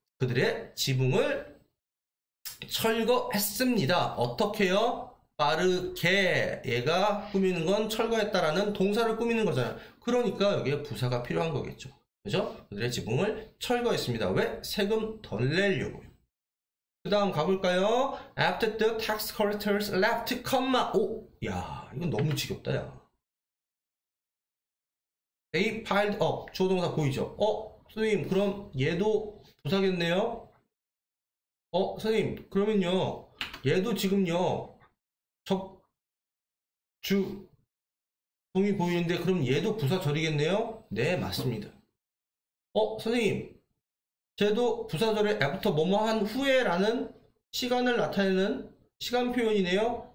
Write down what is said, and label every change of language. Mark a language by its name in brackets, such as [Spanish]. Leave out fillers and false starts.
[Korean] 그들의 지붕을 철거했습니다. 어떻게요? 빠르게. 얘가 꾸미는 건 철거했다라는 동사를 꾸미는 거잖아요. 그러니까 여기에 부사가 필요한 거겠죠. 그죠? 그들의 지붕을 철거했습니다. 왜? 세금 덜 내려고요. 그 다음 가볼까요? [English] After the tax collectors left, [Korean] 야, 이건 너무 지겹다, 야. [English] They piled up. [Korean] 조동사 보이죠? 선생님, 그럼 얘도 부사겠네요? 선생님, 그러면요, 얘도 지금요, 적주 동이 보이는데, 그럼 얘도 부사절이겠네요? 네, 맞습니다. 선생님, 쟤도 부사절에 after 뭐뭐 한 후에라는 시간을 나타내는 시간 표현이네요?